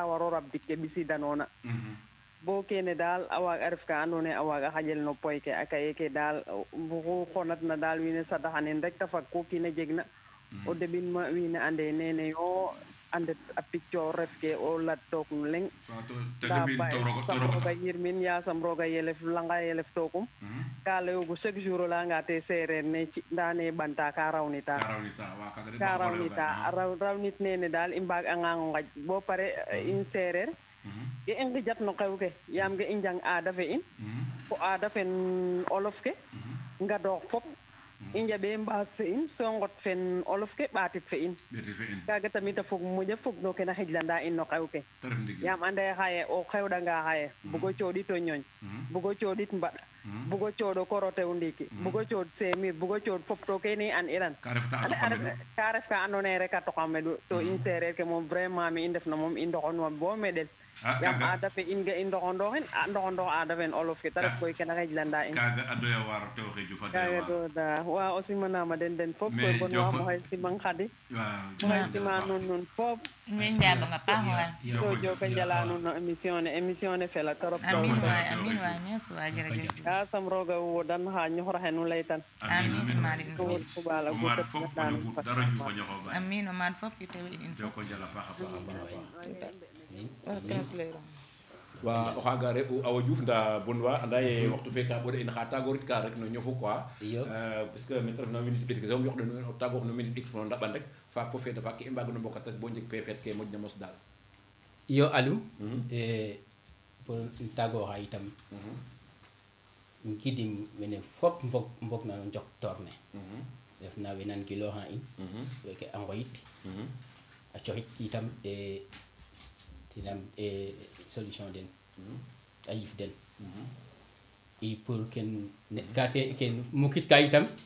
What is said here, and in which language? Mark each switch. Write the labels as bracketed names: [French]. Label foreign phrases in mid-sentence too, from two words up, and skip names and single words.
[Serer] waro rabdik ke ɓisidanoona bo kene daal a waag a ref ka andoona yee a waaga xaƴel no poy ke akaye ke daal buxu xonatna daal wiin we sadaxanin rek te fag ku kiina jegna o deɓin ma wiin we ande nene yo andet a piccoor ref ke o lat took no leŋ nda sam rooga yirmin yasam rooga yelef langa yelef tookum ka layoogu [French] chaque jour [Serer] o layanga te seereer ne ci nda ne ɓanta ka rawnita rawnit nene daal i mbaag angango ngaj bo pare in seereer ge i ngijat no xew ke yaam ge i njang aada fe in fo aada fen olof ke ngadoox fop i njaɓe mbaas fe in so ngot fen olof ke ɓaatit fe in kaaga tamit a fog moƴa fog no ke na xijlanda in no xew ke yaam ande xaye o xewɗanga xaye bugo cooɗit o ñooñ bugo cooɗit mbaɗ bugo cooɗo koro tew ndiiki bugo cooɗ seemir bugo cooɗ fop to kene an iran ka ref ka andoona yee rek a toxameɗu to in seereer ke moom vraiment mi i ndefna moom i ndoxonwa bo meɗel yaam aada fe in ga i ndoxondoxin a ndoxondox aada fen olof ke te ref koy kena xijlanda in kaaga a doya waar tew xe Diouf a doya waar wa o simanama den fop koy bon wa moxey simang Khady moxey sima nuun fop min njaɓanga paax waay to joka njala nuun no émission ne fela torop amin waay ñes waay jerejef ka sam rooga wodan xa ñoxor nu laytan amin maɗin fo ɓaala amin o maad fop i tew in fop joko njala paaxa wa o xaga re Awa Diouf nda bonwa anda ye waxtu fe ka ɓoɗa in xa tagorit ka rek no ñofu [French] quoi parce que [Serer] mete refna minute ɓetik soom yoqɗen o tagoox no minute ɗik fo ndaɓan rek faak fo feeta faak ke i mbaag no mbokat rek bo njeg pefet ke moƴna mos daal iyo Aliou pour tagooxa itam gidim mene fop mbog na no njok toor ne refna we nan gilooxa in weke a ngoyit a coxit itam tinam solution den a yif den i pour ken gate ken mukit ka itam